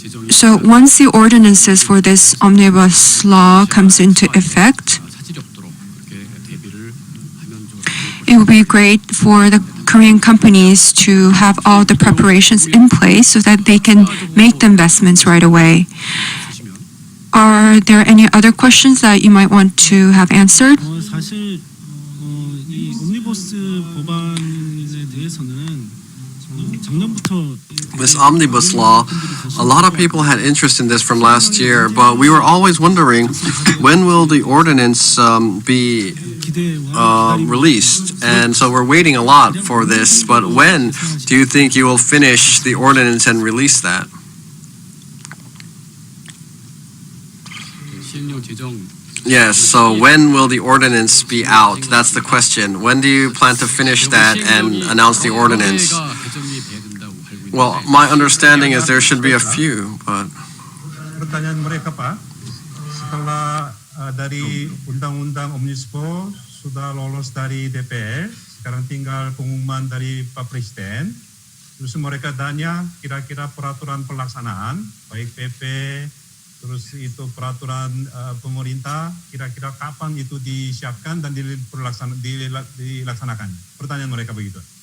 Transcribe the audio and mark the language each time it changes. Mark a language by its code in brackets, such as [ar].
[en] So once the ordinances for this omnibus law comes into effect, it would be great for the Korean companies to have all the preparations in place so that they can make the investments right away. Are there any other questions that you might want to have answered? [ko] 사실 이 옴니버스 법안에 대해서는 작년부터 [en] This omnibus law, a lot of people had interest in this from last year, but we were always wondering when will the ordinance be released, and so we're waiting a lot for this. But when do you think you will finish the ordinance and release that? Yes, so when will the ordinance be out? That's the question. When do you plan to finish that and announce the ordinance? Well, my understanding is there should be a few, but [id] Pertanyaan mereka, Pak, setelah dari undang-undang Omnibus sudah lolos dari DPR, sekarang tinggal pengumuman dari Pak Presiden. Terus mereka tanya kira-kira peraturan pelaksanaan, baik PP, terus itu peraturan pemerintah, kira-kira kapan itu disiapkan dan dilaksanakan. Pertanyaan mereka begitu.